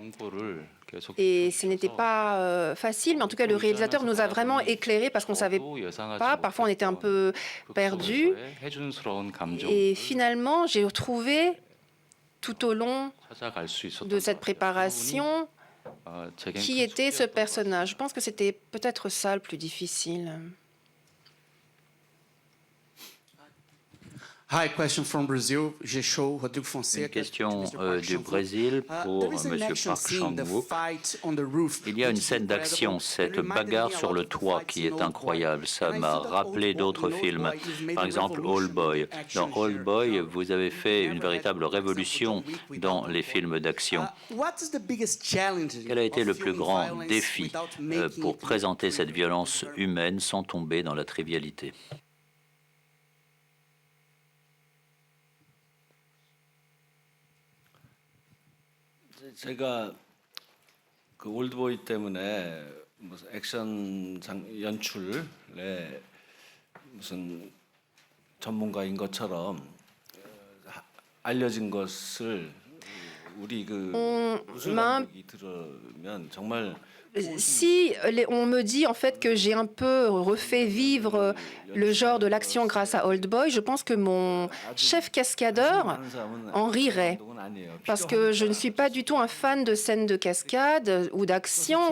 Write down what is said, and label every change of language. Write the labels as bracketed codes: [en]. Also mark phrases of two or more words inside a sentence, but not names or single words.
[fr] Et ce n'était pas facile, mais en tout cas, le réalisateur nous a vraiment éclairés parce qu'on ne savait pas. Parfois, on était un peu perdus. Et finalement, j'ai retrouvé tout au long de cette préparation qui était ce personnage. Je pense que c'était peut-être ça le plus difficile. [en] Hi, question from Brazil. [fr] Une question du Brésil pour M. Park Chan-wook. Il y a une scène d'action, cette bagarre sur le toit qui est incroyable. Ça m'a rappelé d'autres films, par exemple Old Boy. Dans Old Boy, vous avez fait une véritable révolution dans les films d'action. Quel a été le plus grand défi pour présenter cette violence humaine sans tomber dans la trivialité? [ko] 제가 그 올드보이 때문에 무슨 액션 연출에 무슨 전문가인 것처럼 알려진 것을 우리 그 무술감독이 들으면 정말 [fr] Si on me dit en fait que j'ai un peu refait vivre le genre de l'action grâce à Old Boy, je pense que mon chef cascadeur en rirait. Parce que je ne suis pas du tout un fan de scènes de cascade ou d'action.